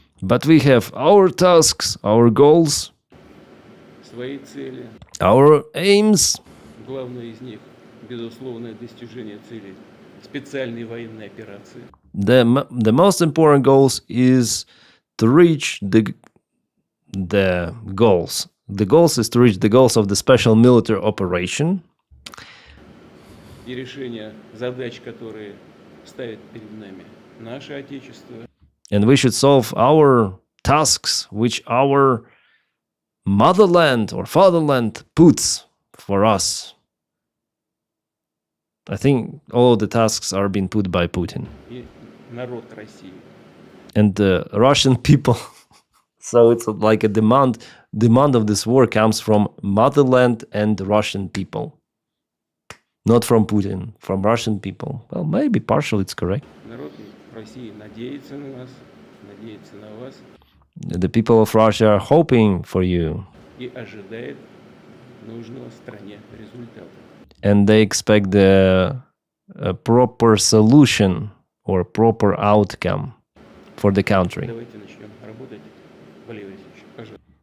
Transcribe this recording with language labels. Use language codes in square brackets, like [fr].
[en] But we have our tasks, our goals, [ru] свои цели. [en] our aims. [ru] Главное из них, безусловное достижение целей специальной военной операции. [en] The most important goals is to reach the goals. The goals is to reach the goals of the special military operation [ru] И решение задач, которые ставит перед нами наше Отечество. [en] and we should solve our tasks which our motherland or fatherland puts for us. I think all of the tasks are being put by Putin [ru] И народ России. [en] and the Russian people. So it's like a demand of this war comes from motherland and the Russian people. Not from Putin, from Russian people. Well, maybe partially it's correct. [ru] Народ России надеется на нас, надеется на вас [en] The people of Russia are hoping for you [ru] и ожидает нужного стране результата. [en] and they expect the proper solution or proper outcome for the country. [ru] Давайте начнем работать. Валерий Васильевич, пожалуйста.